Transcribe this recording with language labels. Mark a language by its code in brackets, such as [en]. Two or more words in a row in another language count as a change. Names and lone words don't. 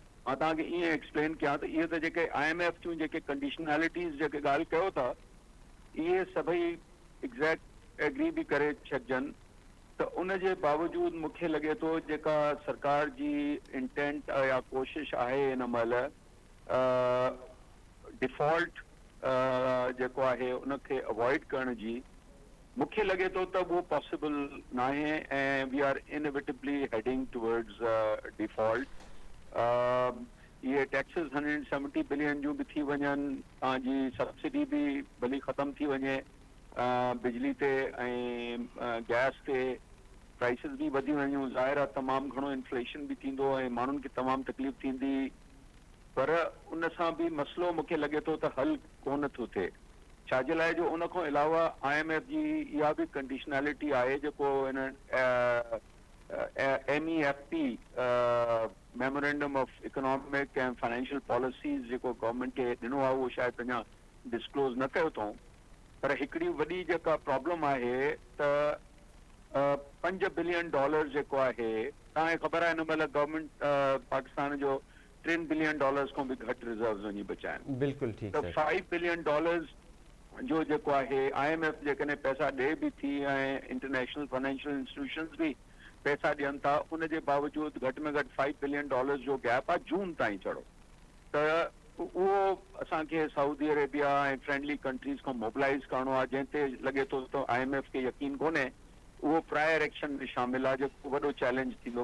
[sd] मां तव्हांखे ईअं एक्सप्लेन कयां त इहे त जेके IMF जूं जेके कंडीशनैलिटीज़ जेके ॻाल्हि कयो था, इहे सभई [en] exact agree [sd] बि करे छॾिजनि त उन जे बावजूदि मूंखे लॻे थो जेका सरकार जी इंटेंट या कोशिशि आहे हिन महिल डिफॉल्ट जेको आहे उनखे अवॉइड करण जी, मूंखे लॻे थो त उहो पॉसिबल न आहे ऐं [en] we are inevitably heading towards default. [sd] ये टैक्सेस 170 बिलियन जूं बि थी वञनि, तव्हांजी सब्सिडी बि भली ख़तम थी वञे बिजली ते ऐं गैस ते, प्राइसिस बि वधी वञूं, ज़ाहिर आहे तमामु घणो इन्फ्लेशन बि थींदो ऐं माण्हुनि खे तमामु तकलीफ़ थींदी, पर उन सां बि मसइलो मूंखे लॻे थो त हल कोन थो थिए। छाजे लाइ जो उन खां अलावा IMF जी इहा बि कंडीशनैलिटी आहे जेको हिन MEFP मेमोरेंडम ऑफ इकोनॉमिक एंड फाइनेंशियल पॉलिसीज़ जेको गवर्नमेंट खे ॾिनो आहे उहो शायदि अञा डिस्क्लोज़ न कयो अथऊं, पर हिकिड़ी वॾी जेका प्रॉब्लम आहे त $5 बिलियन जेको आहे, तव्हांखे ख़बर आहे हिन महिल गवर्नमेंट पाकिस्तान जो $3 बिलियन खां बि घटि रिजर्व्स वञी बचिया आहिनि। बिल्कुलु ठीकु त $5 बिलियन जो जेको आहे IMF जेकॾहिं पैसा ॾे बि थी ऐं [en] international financial institutions [sd] बि पैसा ॾियनि था, उन जे बावजूदि घटि में घटि $5 बिलियन जो गैप आहे जून ताईं चढ़ो। त उहो असांखे सऊदी अरेबिया ऐं [en] friendly countries [sd] खां मोबिलाइज़ करिणो आहे, जंहिं ते लॻे थो त IMF खे यकीन कोन्हे उहो [en] prior action [sd] में शामिल आहे, जेको वॾो चैलेंज थींदो।